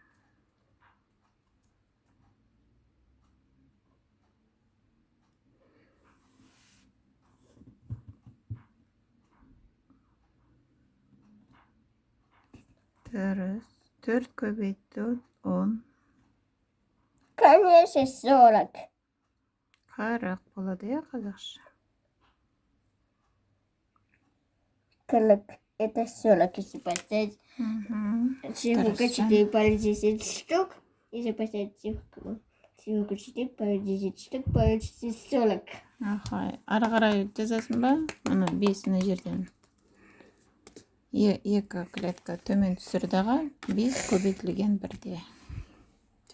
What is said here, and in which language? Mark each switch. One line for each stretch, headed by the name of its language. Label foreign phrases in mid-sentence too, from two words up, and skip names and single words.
Kazakh: 4 көбейту 10.
Russian: Конечно, 40.
Kazakh: 40 болады, қазақша. 40.
Russian: Это 40, если поставить цифру 4 по 10 штук. Если поставить цифру 4 по 10 штук, получится 40.
Kazakh: Ары қарай жазасың ба? Ана 5-ні жерден. 2 клетка төмен түсірдағы 5 көбейтілген 1-де.